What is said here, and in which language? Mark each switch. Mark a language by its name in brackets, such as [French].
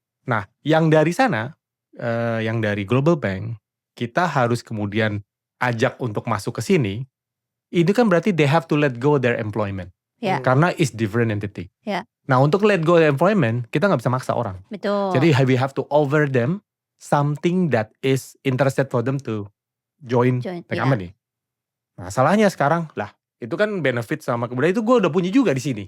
[Indonesian] Nah, yang dari sana, yang dari global bank, kita harus kemudian ajak untuk masuk ke sini. Itu kan berarti [English] they have to let go their employment. [Indonesian] Karena [English] it's different entity. [Indonesian] Nah, untuk [English] let go their employment, [Indonesian] kita nggak bisa maksa orang. Betul. Jadi [English] we have to offer them something that is interested for them to join the company. [Indonesian] Nah, salahnya sekarang, itu kan benefit sama kemudian itu gue udah punya juga di sini.